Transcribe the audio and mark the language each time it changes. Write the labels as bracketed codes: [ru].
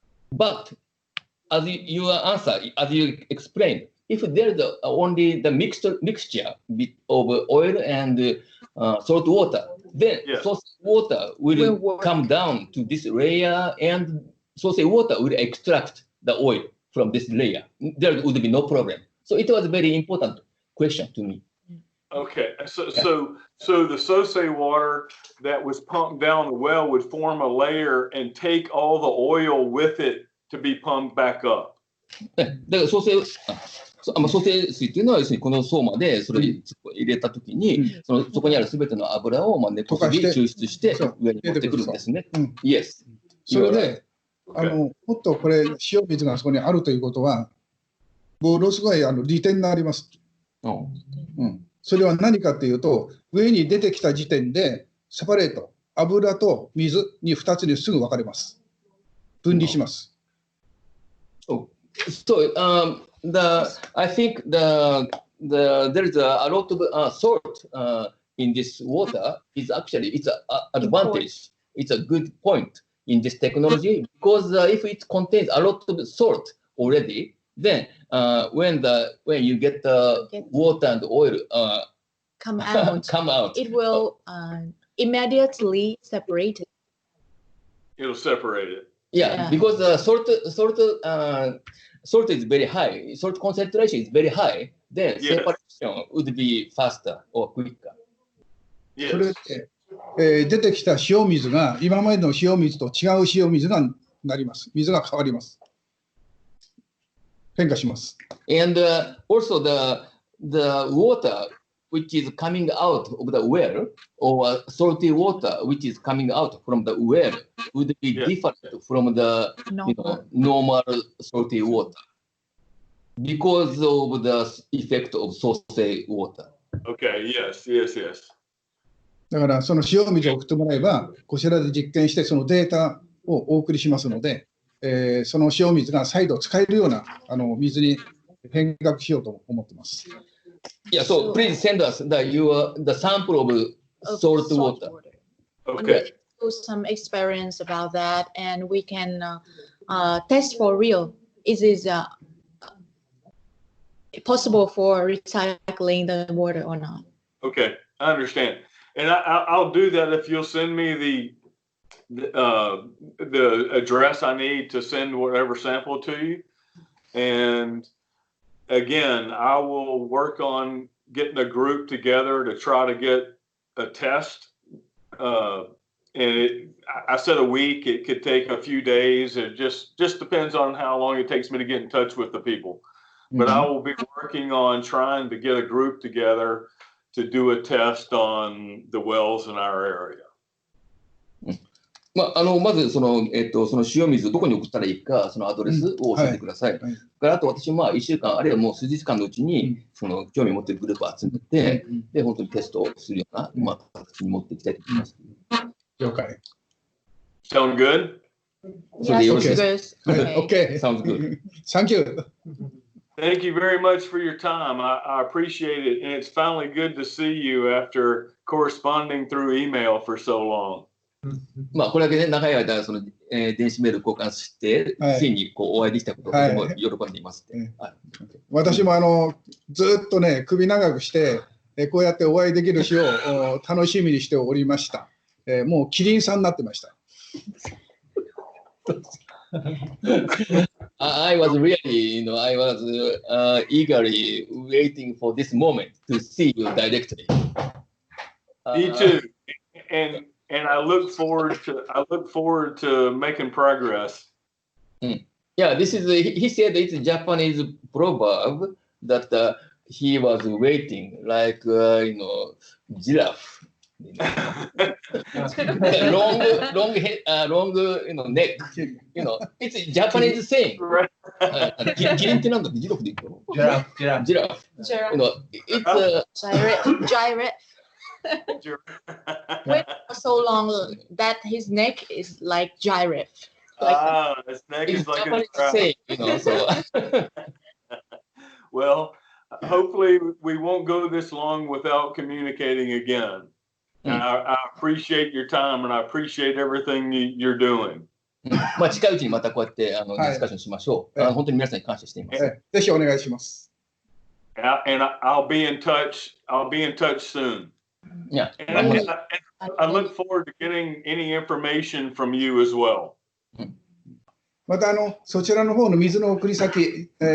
[en] But as your answer, as you explained, if there is only the mixture of oil and salt water, then salty water will come down to this layer, and salty water will extract the oil from this layer. There would be no problem. So it was a very important question to me. Okay, so the Sosei water that was pumped down the well would form a layer and take all the oil with it to be pumped back up. [ja] だから蘇生水っていうのは要するにこの層までそれを入れたときに、そこにあるすべての油を根こそぎ抽出して上に持ってくるんですね。 [en] Yes。 [ja] それで、もっとこれ、塩水がそこにあるということは、ものすごい利点があります。それは何かというと、上に出てきた時点で、セパレート、油と水に2つにすぐ分かれます。分離します。 [en] So, I think there is a lot of salt in this water. It's actually it's an advantage. It's a good point in this technology because if it contains a lot of salt already, then when you get the water and oil come out, it will immediately separate it. It'll separate it. Yeah, because salt is very high. Salt concentration is very high. Then separation would be faster or quicker. [ja] それで、出てきた塩水が今までの塩水と違う塩水がなります。水が変わります。変化します。 [en] And also the water which is coming out of the well or salty water which is coming out from the well would be different from the normal salty water because of the effect of salty water. Okay, yes. [ja] だからその塩水を送ってもらえば、こちらで実験してそのデータをお送りしますので、その塩水が再度使えるような水に変革しようと思っています。 [en] Yeah, so please send us the sample of salt water. Okay. Do some experience about that, and we can test for real. Is it possible for recycling the water or not? Okay, I understand, and I'll do that if you'll send me the address I need to send whatever sample to you, and again, I will work on getting a group together to try to get a test. And I said a week. It could take a few days. It just depends on how long it takes me to get in touch with the people. But I will be working on trying to get a group together to do a test on the wells in our area. [ja] まずその塩水をどこに送ったらいいか、そのアドレスを教えてください。あと私も1週間、あるいはもう数日間のうちに、その興味を持っているグループを集めて、で、本当にテストをするような、形に持っていきたいと思います。了解。 [en] Sound good? Yes, Okay. Sounds good. Thank you. Thank you very much for your time. I appreciate it. And it's finally good to see you after corresponding through email for so long. [ja] これだけね、長い間、電子メール交換して、ついにお会いできたことをとても喜んでいます。私もずっとね、首長くして、こうやってお会いできる日を楽しみにしておりました。もうキリンさんになってました。 [en] I was really, I was eagerly waiting for this moment to see you directly. Me too. And I look forward to making progress. Yeah, he said it's a Japanese proverb that he was waiting like giraffe. long neck. It's a Japanese saying. [ja] キリンってなんだってジラフで言ったの？ [en] ジラフ。It's a giraffe. Wait for so long that his neck is like giraffe. His neck is like a giraffe. So. Well, hopefully we won't go this long without communicating again. I appreciate your time and I appreciate everything you're doing. [ja] 近いうちにまたこうやってディスカッションしましょう。本当に皆さんに感謝しています。ぜひお願いします。 [en] And I'll be in touch. I'll be in touch soon. Yeah. And I look forward to getting any information from you as well. [ja] またそちらの方の水の送り先、